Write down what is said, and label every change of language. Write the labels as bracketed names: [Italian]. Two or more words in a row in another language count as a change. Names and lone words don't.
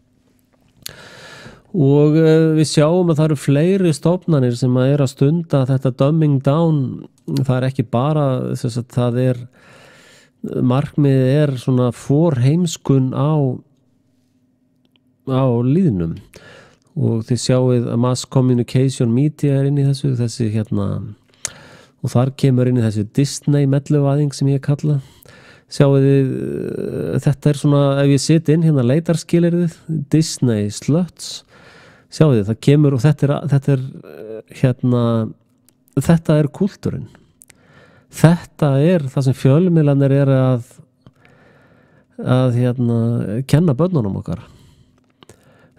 [Icelandic] Og við sjáum að það eru fleiri stofnanir sem að stunda þetta [English] dumbing down. [Icelandic] Það er ekki bara það er markmiðið svona forheimskun á líðnum, og þið sjáuð að [English] mass communication media [Icelandic] inn í þessi og þar kemur inn í þessi Disney melluvæðing sem ég kalla. Sjáuð þið, þetta er svona, ef ég set inn hérna leitarskilyrðið Disney sluts, sjáuð þið, það kemur, og þetta er kúltúrin, þetta er það sem fjölmiðlarnir eru að kenna börnunum okkar.